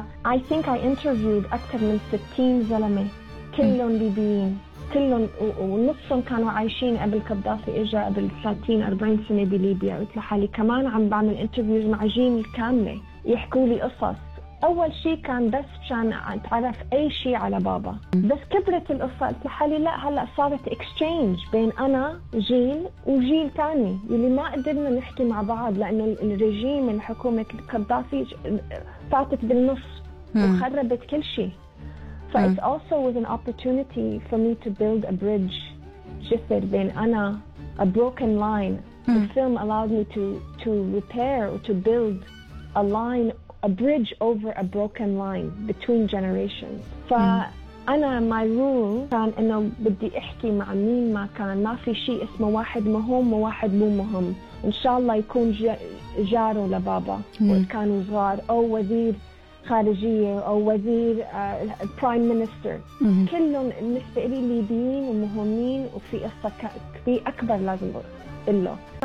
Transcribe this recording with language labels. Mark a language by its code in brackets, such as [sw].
[en] I think I interviewed [ar] أكثر من 60 زلمة كلهم ليبيين كلهم ونصهم كانوا عايشين قبل قذافي إجا قبل 30-40 سنة بليبيا قلت لحالي كمان عم بعمل انترفيوز مع جيني الكاملة يحكوا لي قصص أول شيء كان بس عشان أتعرف أي شيء على بابا بس كبرت القصة قلت لحالي لا هلأ صارت اكستشينج بين أنا جيل وجيل تاني اللي ما قدرنا نحكي مع بعض لأنه الرجيم الحكومة قذافي فاتت بالنص وخربت كل شيء [en] So it also was an opportunity for me to build a bridge, [ar] جسر بين أنا, [en] a broken line. The film allowed me to repair or to build a line, a bridge over a broken line between generations. [ar] فأنا [en] my rule [ar] كان إنه بدي أحكي مع مين ما كان ما في شيء اسمه واحد مهم وواحد مو مهم. إن شاء الله يكون جاره لبابا وكان صغار أو وزير. خارجية أو وزير Prime Minister كلهم بالنسبة لي ليبيين ومهمين وفي قصة كبيرة أكبر لازم له